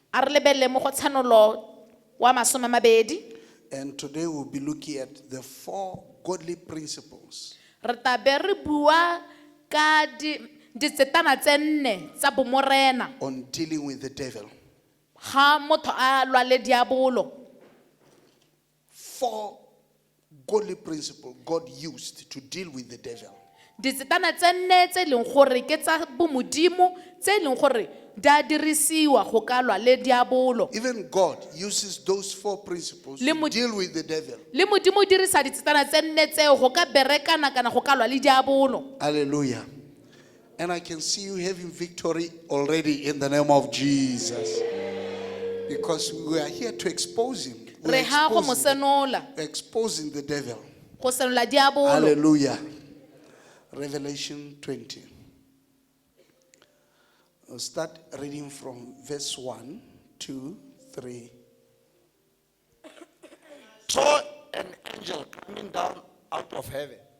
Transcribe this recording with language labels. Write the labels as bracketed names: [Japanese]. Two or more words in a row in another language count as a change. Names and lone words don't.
[English] And today we'll be looking at the 4 godly principles on dealing with the devil. 4 godly principles God used to deal with the devil. [Tswana] Ditsetsana tse nne tse leng gore ke tsa bomodimo tse leng gore di a dirisiwa go ka lwa le diabolo. [English] Even God uses those 4 principles to deal with the devil. [Tswana] Le modimo o dirisa ditsetsana tse nne tseo go ka berekana kana go ka lwa le diabolo. [English] Hallelujah. And I can see you having victory already in the name of Jesus. Because we are here to expose him. We [Tswana] Re [English] are [Tswana] ha go mo senola, [English] exposing the devil. [Tswana] go senola diabolo. [English] Hallelujah. Revelation 20. We'll start reading from verse 1, 2, 3. Saw an angel coming down out of heaven.